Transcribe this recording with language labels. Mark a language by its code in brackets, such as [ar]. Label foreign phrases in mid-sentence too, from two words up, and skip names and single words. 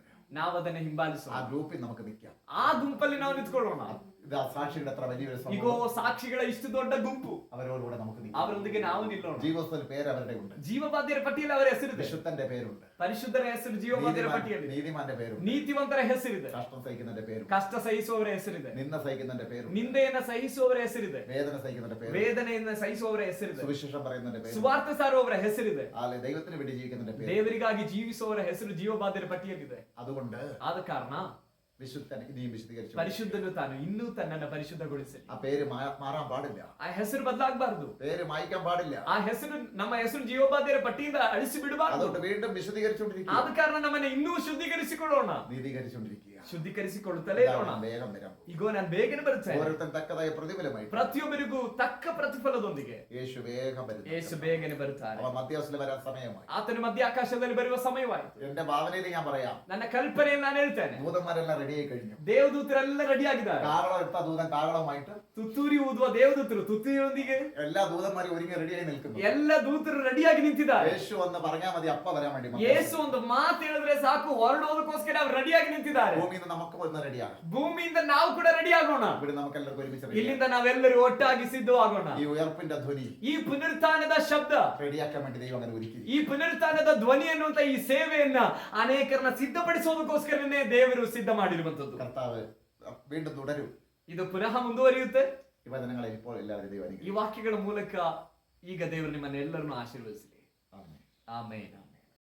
[kn] ನಾವು ಅದನ್ನ ಹಿಂಬಾಲಿಸೋಣ. [ml] ആ ഗ്രൂപ്പിൽ നമുക്ക് നിൽക്കാം. [kn] ಆ ಗುಂಪಲ್ಲಿ ನಾವು ನಿಂತ್ಕೊಳ್ಳೋಣ. [ml] ഇതാ സാക്ഷിയുടെ അത്ര വലിയൊരു [kn] ಈಗೋ [ml] സമൂഹം, [kn] ಸಾಕ್ಷಿಗಳ ಇಷ್ಟು ದೊಡ್ಡ ಗುಂಪು, [ml] അവരോടുകൂടെ നമുക്ക് നിൽക്കാം. [kn] ಅವರೊಂದಿಗೆ ನಾವು ನಿಲ್ಲೋಣ. [ml] ജീവിതത്തിൽ പേര് അവരുടെ ഉണ്ട്. [kn] ಜೀವಬಾಧ್ಯರ ಪಟ್ಟಿಯಲ್ಲಿ ಅವರ ಹೆಸರಿದೆ. [ml] വിശുദ്ധന്റെ പേരുണ്ട്. [kn] ಪರಿಶುದ್ಧರ ಹೆಸರು ಜೀವಬಾಧ್ಯರ ಪಟ್ಟಿಯಲ್ಲಿ. [ml] നീതിമാന്റെ പേരുണ്ട്. [kn] ನೀತಿವಂತರ ಹೆಸರಿದೆ. [ml] കഷ്ടം സഹിക്കുന്നതിന്റെ പേരുണ്ട്. [kn] ಕಷ್ಟ ಸಹಿಸುವವರ ಹೆಸರಿದೆ. [ml] നിന്ന സഹിക്കുന്നതിന്റെ പേരുണ്ട്. [kn] ನಿಂದೆಯನ್ನ ಸಹಿಸುವವರ ಹೆಸರಿದೆ. [ml] വേദന സഹിക്കുന്നതിന്റെ പേരുണ്ട്. [kn] ವೇದನೆಯನ್ನ ಸಹಿಸುವವರ ಹೆಸರಿದೆ. [ml] സുവിശേഷം പറയുന്നതിന്റെ പേരുണ്ട്. [kn] ಸುವಾರ್ತೆ ಸಾರುವವರ ಹೆಸರಿದೆ. [ml] ആലെ ദൈവത്തിന് വേണ്ടി ജീവിക്കുന്നതിന്റെ പേര്. [kn] ದೇವರಿಗಾಗಿ ಜೀವಿಸುವವರ ಹೆಸರು ಜೀವಬಾಧ್ಯರ ಪಟ್ಟಿಯಲ್ಲಿದೆ. [ml] അതുകൊണ്ട് [kn] ಆದ ಕಾರಣ [ml] വിശുദ്ധൻ ഇനിയും വിശദീകരിച്ചു. [kn] ಪರಿಶುದ್ಧನು ತಾನು ಇನ್ನೂ ತನ್ನನ್ನು ಪರಿಶುದ್ಧಗೊಳಿಸಲಿ. [ml] ആ പേര് മാറാൻ പാടില്ല. [kn] ಆ ಹೆಸರು ಬದಲಾಗಬಾರದು. [ml] പേര് മായ്ക്കാൻ പാടില്ല. [kn] ಆ ಹೆಸರು ನಮ್ಮ ಹೆಸರು ಜೀವಬಾಧ್ಯರ ಪಟ್ಟಿಯಿಂದ ಅಳಿಸಿ ಬಿಡಬಾರದು. [ml] അതുകൊണ്ട് വീണ്ടും വിശദീകരിച്ചുകൊണ്ടിരിക്കുക. [kn] ಆದ ಕಾರಣ ನಮ್ಮನ್ನ ಇನ್ನೂ ಶುದ್ಧೀಕರಿಸಿಕೊಳ್ಳೋಣ. [ml] നീതീകരിച്ചുകൊണ്ടിരിക്കുക. [kn] ಶುದ್ಧೀಕರಿಸಿಕೊಳ್ಳುತ್ತಲೇ ಇರೋಣ. [ml] വേഗം വരാൻ പോകും. [kn] ಈಗೋ ನಾನು ಬೇಗನೆ ಬರುತ್ತೇನೆ. [ml] ഓരോരുത്തരും തക്കതായ പ്രതിഫലമായി [kn] ಪ್ರತಿಯೊಬ್ಬರಿಗೂ ತಕ್ಕ ಪ್ರತಿಫಲದೊಂದಿಗೆ [ml] യേശു വേഗം വരുന്നു. [kn] ಯೇಸು ಬೇಗನೆ ಬರುತ್ತಾರೆ. [ml] അവ മധ്യവസ്ഥയിൽ വരാൻ സമയമായി. [kn] ಆತನು ಮಧ್ಯಾಕಾಶದಲ್ಲಿ ಬರುವ ಸಮಯವಾಯಿತು. [ml] എന്റെ ഭാവനയിൽ ഞാൻ പറയാം, [kn] ನನ್ನ ಕಲ್ಪನೆಯಲ್ಲಿ ನಾನು ಹೇಳ್ತೇನೆ, [ml] ദൂതന്മാരെല്ലാം റെഡിയായി കഴിഞ്ഞു. [kn] ದೇವದೂತರೆಲ್ಲ ರೆಡಿ ಆಗಿದ್ದಾರೆ. [ml] കാവളം എടുത്ത ദൂതൻ കാവളമായിട്ട് [kn] ತುತ್ತೂರಿ ಊದುವ ದೇವದೂತರು ತುತ್ತೂರಿಯೊಂದಿಗೆ [ml] എല്ലാ ദൂതന്മാരും ഒരുങ്ങി റെഡിയായി നിൽക്കുന്നു. [kn] ಎಲ್ಲ ದೂತರು ರೆಡಿಯಾಗಿ ನಿಂತಿದ್ದಾರೆ. [ml] യേശു ഒന്ന് പറഞ്ഞാൽ മതി, അപ്പ വരാൻ വേണ്ടി. [kn] ಯೇಸು ಒಂದು ಮಾತು ಹೇಳಿದ್ರೆ ಸಾಕು, ಹೊರಡೋದಕ್ಕೋಸ್ಕರ ಅವರು ರೆಡಿಯಾಗಿ ನಿಂತಿದ್ದಾರೆ. [ml] ഭൂമിയിൽ നിന്ന് നമുക്ക് ഒന്ന് റെഡിയാണ്. [kn] ಭೂಮಿಯಿಂದ ನಾವು ಕೂಡ ರೆಡಿ ಆಗೋಣ. [ml] ഇവിടെ നമുക്ക് എല്ലാവർക്കും ഒരുമിച്ച് [kn] ಇಲ್ಲಿಂದ ನಾವೆಲ್ಲರೂ ಒಟ್ಟಾಗಿ ಸಿದ್ಧವಾಗೋಣ. [ml] ഈ ഉയർപ്പിന്റെ ധ്വനി, [kn] ಈ ಪುನರುತ್ಥಾನದ ಶಬ್ದ, [ml] റെഡിയാക്കാൻ വേണ്ടി ദൈവം അങ്ങനെ ഒരുക്കി. [kn] ಈ ಪುನರುತ್ಥಾನದ ಧ್ವನಿ ಅನ್ನುವಂತ ಈ ಸೇವೆಯನ್ನ ಅನೇಕರನ್ನ ಸಿದ್ಧಪಡಿಸೋದಕ್ಕೋಸ್ಕರನೇ ದೇವರು ಸಿದ್ಧ ಮಾಡಿರುವಂತದ್ದು. [ml] കർത്താവ് വീണ്ടും തുടരും. [kn] ಇದು ಪುನಃ ಮುಂದುವರಿಯುತ್ತೆ. [ml] ഈ വചനങ്ങളിൽ ഇപ്പോൾ എല്ലാവരും ദൈവം [kn] ಈ ವಾಕ್ಯಗಳ ಮೂಲಕ ಈಗ ದೇವರು ನಿಮ್ಮನ್ನ ಎಲ್ಲರನ್ನು ಆಶೀರ್ವದಿಸಲಿ. [ml] ആമേൻ. [kn] ಆಮೇನ್.